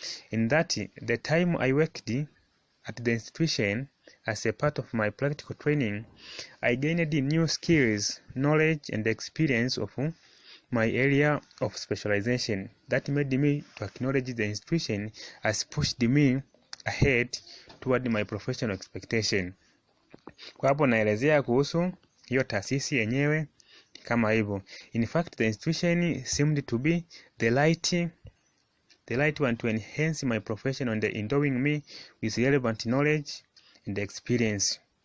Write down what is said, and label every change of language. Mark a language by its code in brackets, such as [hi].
[en] In that the time I worked at the institution as a part of my practical training, I gained new skills, knowledge and experience of my area of specialization that made me to acknowledge the institution as pushed me ahead toward my professional expectation. [sw] Kwa hapo naelezea kuhusu hiyo taasisi yenyewe kama hivyo. [en] In fact, the institution seemed to be the right one to enhance my profession and endowing me with relevant knowledge and experience.